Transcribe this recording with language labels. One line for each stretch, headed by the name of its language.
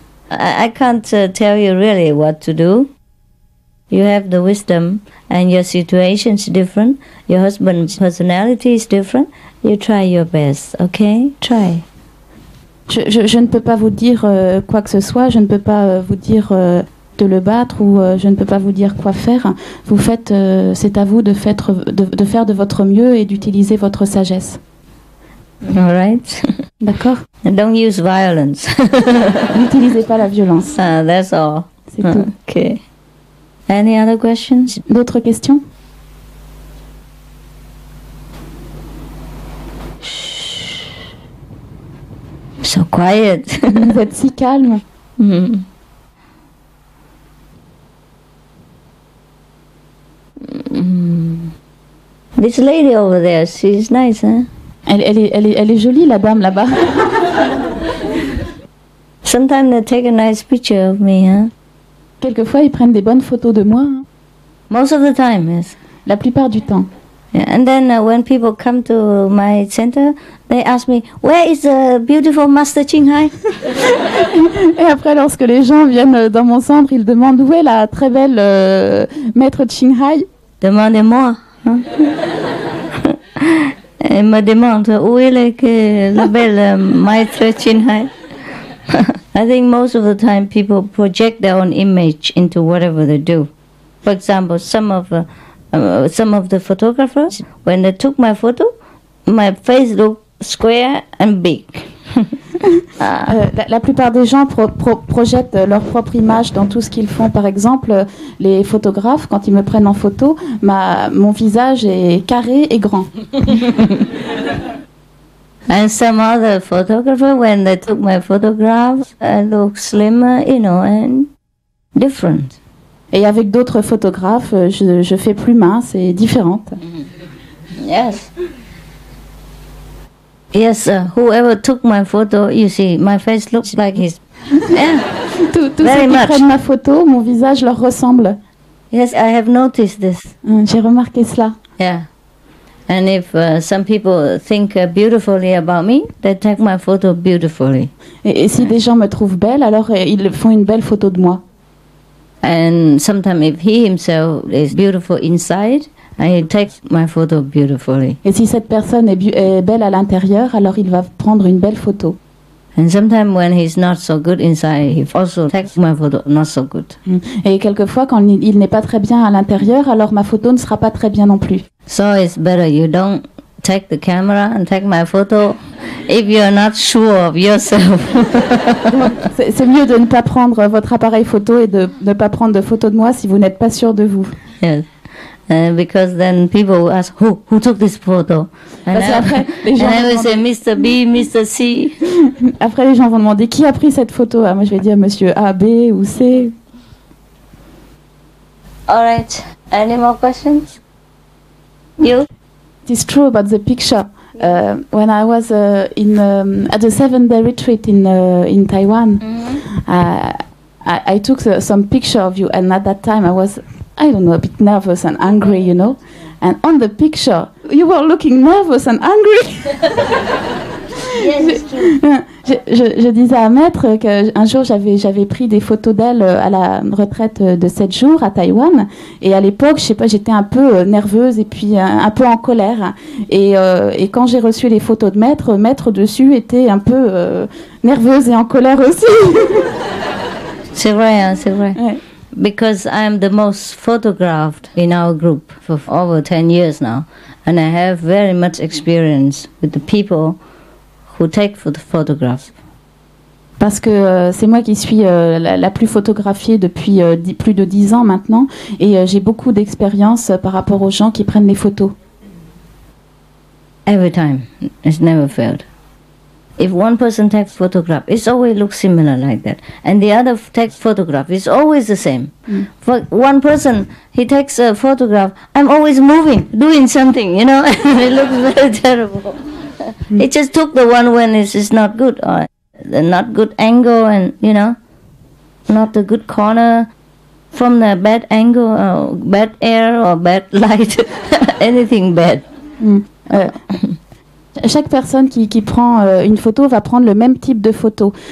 English: I can't tell you really what to do. You have the wisdom and your situation is different. Your husband's personality is different. You try your best, okay? Try.
French: Je ne peux pas vous dire quoi que ce soit. Je ne peux pas vous dire de le battre ou je ne peux pas vous dire quoi faire. Vous faites, c'est à vous de faire de votre mieux et d'utiliser votre sagesse.
English: All right.
French: D'accord.
English: Don't use violence.
French: N'utilisez pas la violence.
English: That's all.
French: C'est tout.
English: Okay. Any other questions?
French: D'autres questions?
English: So quiet.
French: Vous êtes si calme.
English: This lady over there, she's nice, huh?
French: Elle est jolie, la dame là-bas.
English: Sometimes they take a nice picture of me, huh?
French: Quelquefois, ils prennent des bonnes photos de moi. Hein.
English: Most of the time, yes.
French: La plupart du temps.
English: Yeah, and then when people come to my center, they ask me, where is the beautiful Master Khai?
French: Et après, lorsque les gens viennent dans mon centre, ils demandent où est la très belle maître Khai. Demandez-moi. Hein? Elle me demande où est la belle maître Khai.
English: I think most of the time people project their own image into whatever they do. For example, some of the photographers, when they took my photo, my face looked square and big.
French: La plupart des gens projettent leur propre image dans tout ce qu'ils font. Par exemple, les photographes, quand ils me prennent en photo, mon visage est carré et grand.
English: And some other photographers, when they took my photographs, I look slimmer, and different.
French: Et avec d'autres photographes, je fais plus mince et différente.
English: Yes. Yes, whoever took my photo, you see, my face looks like his. Yeah.
French: Tous ceux qui prennent ma photo, mon visage leur ressemble.
English: Yes, I have noticed this.
French: J'ai remarqué cela.
English: Yeah. And if some people think beautifully about me, they take my photo beautifully.
French: Et si des gens me trouvent belle, alors ils font une belle photo de moi.
English: And sometimes if he himself is beautiful inside, he takes my photo beautifully.
French: Et si cette personne est belle à l'intérieur, alors il va prendre une belle photo.
English: And sometimes when he's not so good inside, he also takes my photo not so good.
French: Et quelquefois, quand il n'est pas très bien à l'intérieur, alors ma photo ne sera pas très bien non plus.
English: So it's better you don't take the camera and take my photo if you're not sure of yourself.
French: C'est mieux de ne pas prendre votre appareil photo et de ne pas prendre de photos de moi si vous n'êtes pas sûr de vous.
English: Yes. Because then people will ask, who took this photo? And I will say, Mr. B, Mr. C.
French: Après, les gens vont demander qui a pris cette photo. Moi, je vais dire Monsieur A, B ou C.
English: All right. Any more questions? You? It is true about the picture. When I was at the 7-day retreat in Taiwan, I took some picture of you, and at that time I was, I don't know, a bit nervous and angry, And on the picture, you were looking nervous and angry. Yes, it's true.
French: Je disais à Maître qu'un jour j'avais pris des photos d'elle à la retraite de 7 jours à Taïwan, et à l'époque, je sais pas, j'étais un peu nerveuse et puis un peu en colère. Et quand j'ai reçu les photos de Maître dessus était un peu nerveuse et en colère aussi. C'est vrai, hein, c'est vrai. Ouais.
English: Because I am the most photographed in our group for over 10 years now, and I have very much experience with the people who take photographs.
French: Parce que c'est moi qui suis la plus photographiée depuis plus de 10 ans maintenant, et j'ai beaucoup d'expérience par rapport aux gens qui prennent les photos.
English: Every time, it's never failed. If one person takes photograph, it always looks similar like that. And the other takes photograph, it's always the same. For one person, he takes a photograph, I'm always moving, doing something, it looks very terrible. He just took the one when it's not good, or the not good angle, and, not the good corner, from the bad angle, or bad air, or bad light, anything bad.
French: Chaque personne qui prend une photo va prendre le même type de photo.